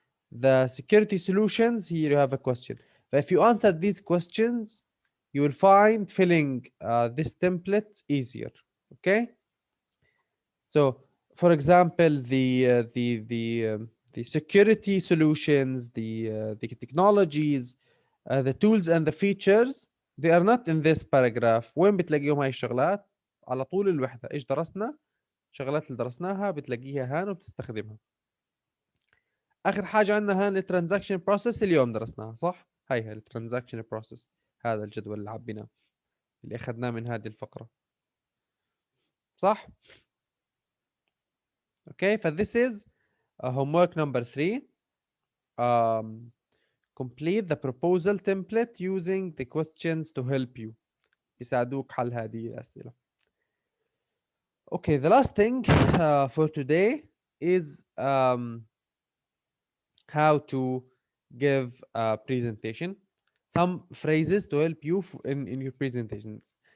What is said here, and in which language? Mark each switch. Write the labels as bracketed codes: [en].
[en] The security solutions, here you have a question. But if you answer these questions, you will find filling this template easier. Okay. So, for example, the security solutions, the technologies, the tools and the features, they are not in this paragraph. [ar] وين بتلاقيهم هاي الشغلات؟ على طول الوحدة. إيش درسنا؟ الشغلات اللي درسناها بتلاقيها هان وبتستخدمها. اخر حاجه عندنا هان الترانزاكشن بروسيس اليوم درسناها صح؟ هي الترانزاكشن بروسيس، هذا الجدول اللي عبيناه اللي اخذناه من هذه الفقره صح؟ اوكي ف [en] this is homework number 3. um, complete the proposal template using the questions to help you، [ar] يساعدوك حل هذه الاسئله. [en] Okay, the last thing for today is how to give a presentation, some phrases to help you in your presentations.